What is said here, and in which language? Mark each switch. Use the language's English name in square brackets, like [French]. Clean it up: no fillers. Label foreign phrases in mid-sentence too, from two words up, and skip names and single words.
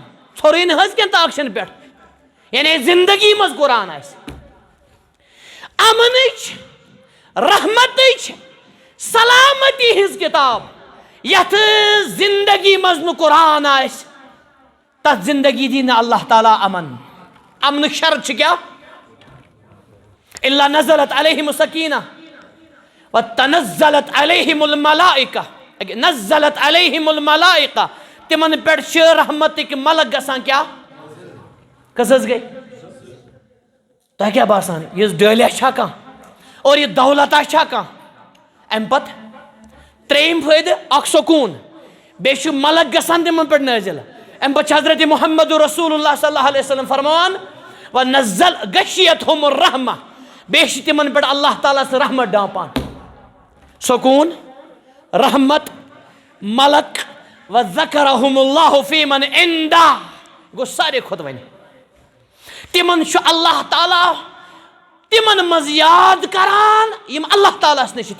[Kashmiri] ژھورُے نہٕ حظ کینٛہہ تاکشن پٮ۪ٹھ. یعنی زندگی منٛز قرآن آسہِ. امنٕچ رحمتٕچ سلامتی ہٕنٛز کتاب یتھ زندگی منٛز نہٕ قرآن آسہِ تتھ زندگی دی نہٕ اللہ تعالیٰ امن. امنُک شرط چھُ کیٛاہ؟ [Arabic] الا نزلت علیہم السکینہ وتنزلت علیہم الملائکہ. نزلت علیہم الملائکہ. [Kashmiri] تمن پٮ۪ٹھ چھِ رحمتٕکۍ ملک گژھان کیٛاہ؟ کٔژ حظ گٔے؟ تۄہہِ کیٛاہ باسان یُس ڈٲلیا چھا کانٛہہ اور یہِ دولتا چھا کانٛہہ؟ امہِ پتہٕ ترٛیٚیِم فٲیدٕ اکھ سکوٗن. بیٚیہِ چھُ ملک گژھان تِمن پٮ۪ٹھ نٲزِل. امہِ پتہٕ چھُ حضرت محمد رسول اللہ [Arabic] صلی اللہ علیہ وسلم [Kashmiri] فرماوان [Arabic] ونزل غشیتہم الرحمہ. [Kashmiri] بیٚیہِ چھِ تِمن پٮ۪ٹھ اللہ تعالیٰ سٕنٛز رحمت ڈامپان. سکوٗن رحمت ملک [Arabic] وذکرہم اللہ فی من عندہ. [Kashmiri] گوٚو ساروی کھۄتہٕ وۄنۍ تِمن چھُ اللہ تعالیٰ تِمن منٛز یاد کران یِم اللہ تعالیٰ ہس نِش چھِ.